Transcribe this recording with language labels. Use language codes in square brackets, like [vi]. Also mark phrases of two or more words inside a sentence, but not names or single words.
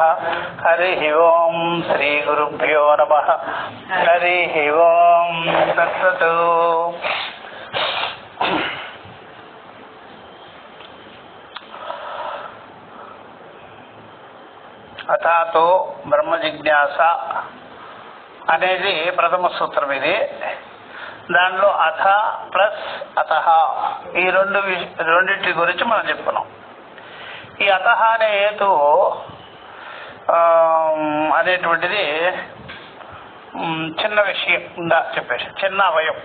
[sa] हरिः ओम श्री गुरुभ्यो नमः। हरिः ओम तत्सत्। अथातो ब्रह्म जिज्ञासा [te] అనేది ప్రథమ సూత్రం. ఇది దానిలో అథ ప్లస్ అతహ ఈ రెండింటి గురించి మనం చెప్పుకున్నాం. ఈ అతహ అనే హేతు అనేటువంటిది చిన్న విషయంగా చెప్పేసి చిన్న అవయం.